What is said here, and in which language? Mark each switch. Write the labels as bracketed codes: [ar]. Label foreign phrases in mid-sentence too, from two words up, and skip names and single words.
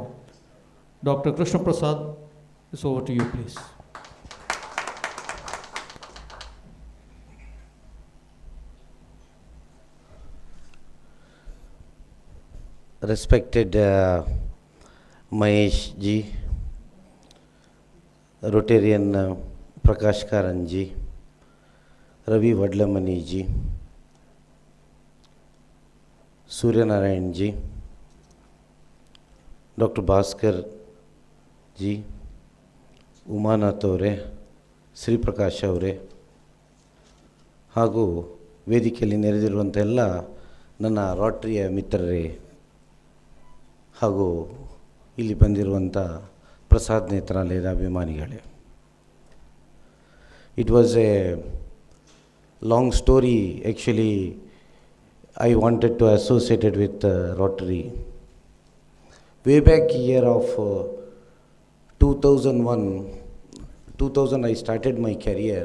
[en] Dr. Krishna Prasad, it's over to you, please. Respected Mahesh ji, Rotarian Prakash Karan ji, Ravi Vadlamani ji, Suryanarayan ji, Dr. Bhaskar ji, [kn] ಉಮಾನಾಥ್ ಅವರೇ, ಶ್ರೀ ಪ್ರಕಾಶ್ ಅವರೇ, ಹಾಗೂ ವೇದಿಕೆಯಲ್ಲಿ ನೆರೆದಿರುವಂಥ ಎಲ್ಲ ನನ್ನ ರೋಟರಿಯ ಮಿತ್ರರೇ ಹಾಗೂ ಇಲ್ಲಿ ಬಂದಿರುವಂಥ ಪ್ರಸಾದ್ ನೇತ್ರಾಲಯದ ಅಭಿಮಾನಿಗಳೇ. [en] It was a long story. Actually, I wanted to associate it with Rotary. Way back year of 2000 I started my career.